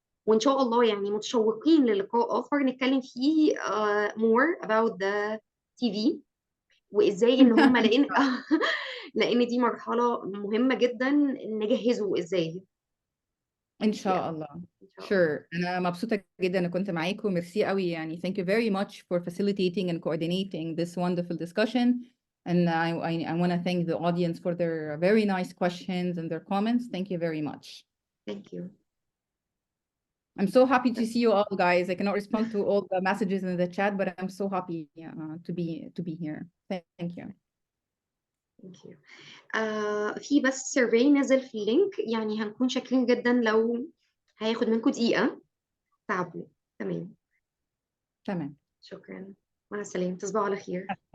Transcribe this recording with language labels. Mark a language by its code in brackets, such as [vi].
[ar] وإن شاء الله يعني متشوقين للقاء آخر نتكلم فيه [en] more about the TV، [ar] وإزاي إن هم لأن لأن دي مرحلة مهمة جدا نجهزه إزاي. ان ميرسي شاء الله. إن شاء الله. [en] Sure. [ar] انا مبسوطة جدا ان كنت معاكم. ميرسي قوي يعني. [en] Thank you very much for facilitating and coordinating this wonderful discussion. And I want to thank the audience for their very nice questions and their comments. Thank you very much. Thank you. I'm so happy to see you all, guys. I cannot respond to all the messages in the chat, but I'm so happy to be here. Thank you. Thank you. [ar] في بس سيرفي نزل في اللينك، يعني هنكون شاكرين جدا لو هياخد منكم دقيقة تعبوا. تمام. تمام. شكرا. مع السلامة، تصبحوا على خير.